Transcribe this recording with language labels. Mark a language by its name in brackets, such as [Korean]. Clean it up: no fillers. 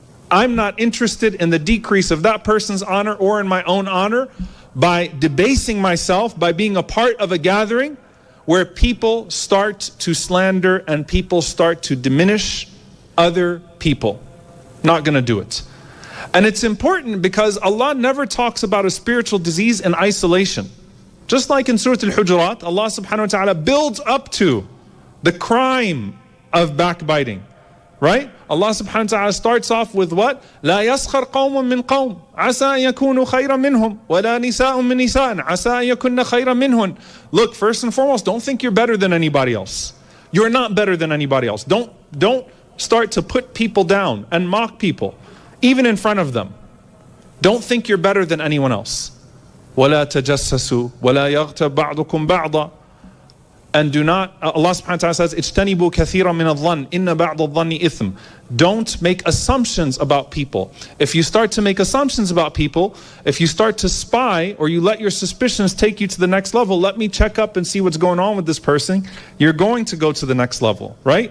[English] I'm not interested in the decrease of that person's honor or in my own honor by debasing myself, by being a part of a gathering where people start to slander and people start to diminish other people. Not going to do it. And it's important because Allah never talks about a spiritual disease in isolation. Just like in Surah Al-Hujurat, Allah subhanahu wa ta'ala builds up to the crime of backbiting. Right? Allah subhanahu wa ta'ala starts off with what? [Arabic] لا يسخر قوم من قوم عسى يكونوا خيرا منهم ولا نساء من نساء عسى يكون خيرا منهم. [English] Look, first and foremost, don't think you're better than anybody else. You're not better than anybody else. Don't start to put people down and mock people, even in front of them. Don't think you're better than anyone else. [Arabic] ولا تجسسوا ولا يغتب بعضكم بعضا. [English] And do not, Allah subhanahu wa ta'ala says, [Arabic] اجتنبوا كثيرا من الظن إن بعض الظن إثم. [English] Don't make assumptions about people. If you start to make assumptions about people, if you start to spy or you let your suspicions take you to the next level, let me check up and see what's going on with this person, you're going to go to the next level, right?